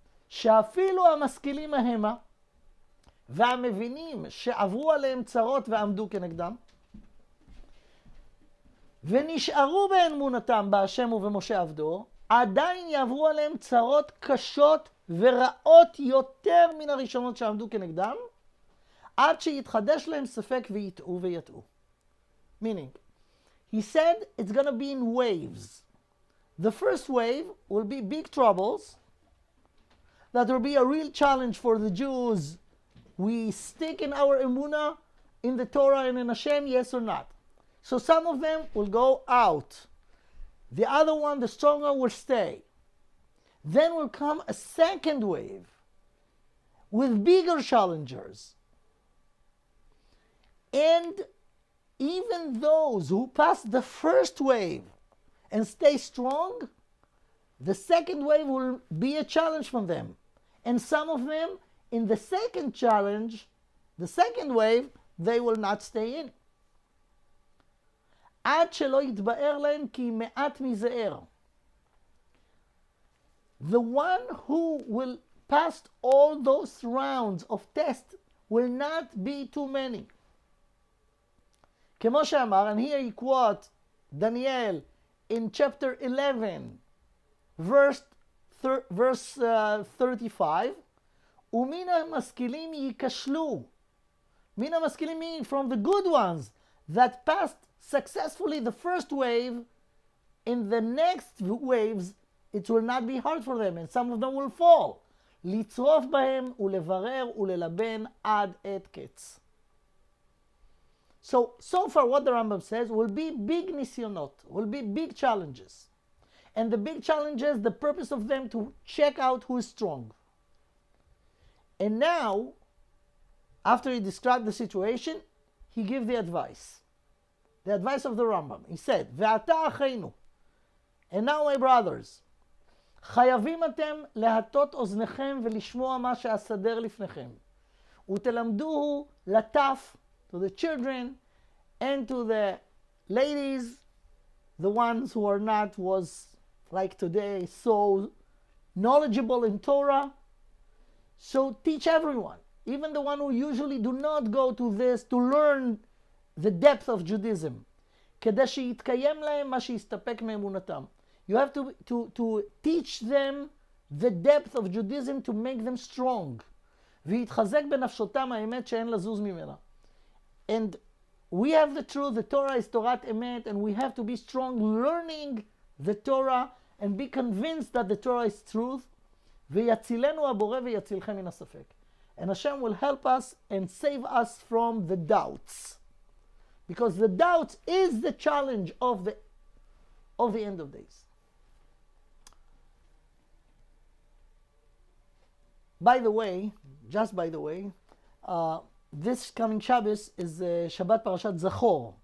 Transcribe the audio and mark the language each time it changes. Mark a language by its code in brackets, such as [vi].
[he] שאפילו המשכילים ההמה והמבינים שעברו עליהם צרות ועמדו כנגדם ונשארו באמונתם בהשם ובמשה עבדו, עדיין יעברו עליהם צרות קשות ורעות יותר מן הראשונות שעמדו כנגדם, עד שיתחדש להם ספק ויטעו ויטעו. [en] Meaning, he said it's going to be in waves. The first wave will be big troubles. That will be a real challenge for the Jews. We stick in our emunah, in the Torah and in Hashem, yes or not? So some of them will go out. The other one, the stronger, will stay. Then will come a second wave with bigger challengers. And even those who pass the first wave and stay strong, the second wave will be a challenge from them. And some of them, in the second challenge, the second wave, they will not stay in. [he] עד שלא יתבאר להם כי מעט מזער. [en] The one who will pass all those rounds of test will not be too many. [he] כמו שאמר, [en] and here he quotes Daniel in chapter 11, verse 35, [he] ומן המשכילים ייכשלו. מן המשכילים [en] mean from the good ones that passed successfully the first wave, in the next waves it will not be hard for them, and some of them will fall. [he] לצרוף בהם ולברר וללבן עד עת קץ. [en] So far what the Rambam says will be big nisyonot, will be big challenges. And the big challenges, the purpose of them to check out who is strong. And now, after he described the situation, he gives the advice. The advice of the Rambam. He said, [he] ועתה אחינו, [en] and now my brothers, [he] חייבים אתם להטות אוזניכם ולשמוע מה שאסדר לפניכם. ותלמדוהו לטף, [en] to the children and to the ladies, the ones who are not, was like today, so knowledgeable in Torah. So teach everyone, even the one who usually do not go to this, to learn the depth of Judaism. [he] כדי שיתקיים להם מה שיסתפק מאמונתם. [en] You have to teach them the depth of Judaism to make them strong. [he] ויתחזק בנפשותם האמת שאין לזוז ממנה. [en] And we have the truth, the Torah is Torat Emet, and we have to be strong learning the Torah and be convinced that the Torah is truth. [he] ויצילנו הבורא ויצילכם מן הספק. [en] And Hashem will help us and save us from the doubts. Because the doubts is the challenge of the end of days. By the way, just by the way, this coming Shabbos is Shabbat Parashat Zachor.